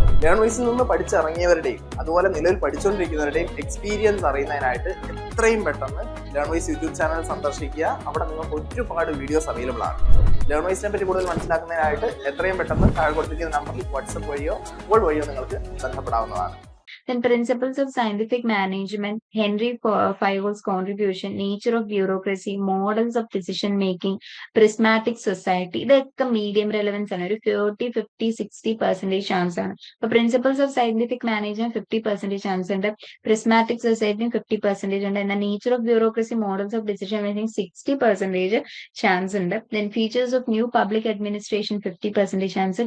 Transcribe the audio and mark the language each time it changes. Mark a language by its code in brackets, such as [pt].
[ml] ലേൺവൈസിൽ നിന്ന് പഠിച്ചിറങ്ങിയവരുടെയും അതുപോലെ നിലവിൽ പഠിച്ചുകൊണ്ടിരിക്കുന്നവരുടെയും എക്സ്പീരിയൻസ് അറിയുന്നതിനായിട്ട് എത്രയും പെട്ടെന്ന് ലേൺവൈസ് യൂട്യൂബ് ചാനൽ സന്ദർശിക്കുക. അവിടെ നിങ്ങൾക്ക് ഒരുപാട് വീഡിയോസ് അവൈലബിൾ ആണ്. ലേൺവൈസിനെ പറ്റി കൂടുതൽ മനസ്സിലാക്കുന്നതിനായിട്ട് എത്രയും പെട്ടെന്ന് താഴെ കൊടുത്തിരിക്കുന്ന നമ്പറിൽ വാട്സപ്പ് വഴിയോ കോൾ വഴിയോ നിങ്ങൾക്ക് ബന്ധപ്പെടാവുന്നതാണ്. [en] Then principles of scientific management, Henry Fayol's contribution, nature of bureaucracy, models of decision making, prismatic society. [ml] ഇതൊക്കെ മീഡിയം റെലവൻസ് ആണ്. ഒരു 30, 50, 60% ചാൻസ് ആണ്. അപ്പൊ principles of scientific management 50% chance ഉണ്ട്. പ്രിസ്മാറ്റിക് സൊസൈറ്റിയും 50% ഉണ്ട്. എന്നാൽ nature of bureaucracy, models of decision making 60% chance ഉണ്ട്. Then features of new public administration 50% chance.